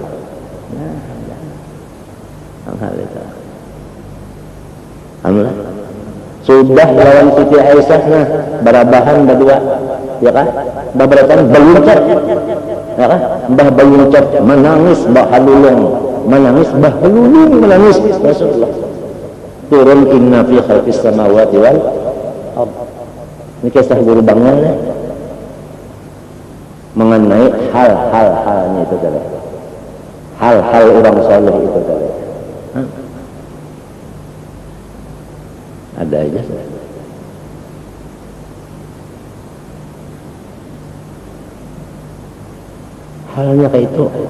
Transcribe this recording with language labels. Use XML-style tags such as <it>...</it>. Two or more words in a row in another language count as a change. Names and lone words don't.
<bjn>alhamdulillah sudah lawan Siti Aisyah nah barabahan berdua ya kan babarakan beluncat ya kan mbah beluncat menangis mbah halulung menangis Rasulullah turun</bjn> <ar>إن في خلق السماوات والأرض</ar> <bjn>ini kisah guru bangunnya mengenai hal-halnya itu tadi hal-hal orang saleh itu tadi. Ada aja. Halnya kayak itu.</bjn>